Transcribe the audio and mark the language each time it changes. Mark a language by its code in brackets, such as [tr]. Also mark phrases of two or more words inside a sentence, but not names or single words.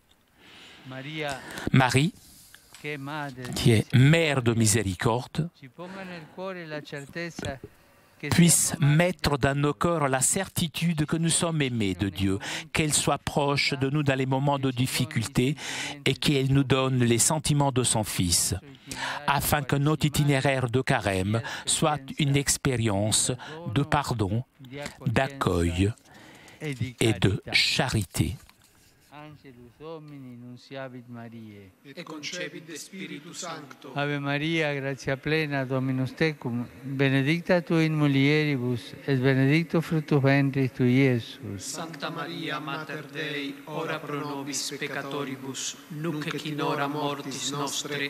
[fr] Marie, qui est mère de miséricorde, puisse mettre dans nos cœurs la certitude que nous sommes aimés de Dieu, qu'elle soit proche de nous dans les moments de difficulté et qu'elle nous donne les sentiments de son Fils, afin que notre itinéraire de carême soit une expérience de pardon, d'accueil et de charité. [la] Angelus Domini, nunciavit Mariae. Et concepit de Spiritu Sancto. Ave Maria, gratia plena, Dominus tecum, benedicta tu in mulieribus, et benedictus fructus ventris tui, Iesus. Sancta Maria, Mater Dei, ora pro nobis peccatoribus, nunc et in hora mortis nostre.